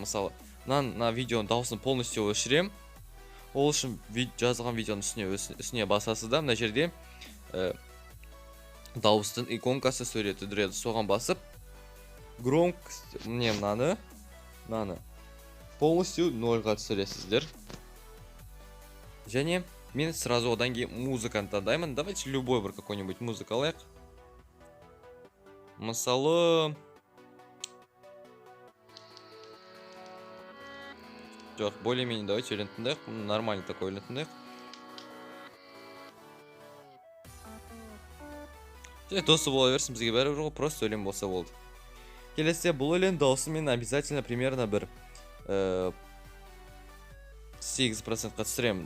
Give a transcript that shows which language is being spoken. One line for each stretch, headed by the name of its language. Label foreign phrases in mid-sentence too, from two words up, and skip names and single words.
Kazakh: Мысалы, мына видеоның дауысын полностью өшірем. Ол үшін жазған видеоның үстіне басасыз да, мына жерде дауыстың иконкасы суреті жүреді. Соған басып, громкость, мне мынаны полностью нольға түсіресіздер. Және мен сразу одан кейін музыканы таңдаймын.
Russian: Давайте любой
Kazakh: бір
Russian: какой-нибудь музыка
Kazakh: алайық. Мысалы, жоқ,
Russian: более-менее давайте
Kazakh: өлең тыңдайық.
Russian: Нормальный такой
Kazakh: өлең тыңдайық. Досы бола берсін, бізге бәрі бір ғой, просто өлең болса болды. Келесіде бұл өлең дауысы мен
Russian: обязательно примерно
Kazakh: бір 8%-қа түсіремін.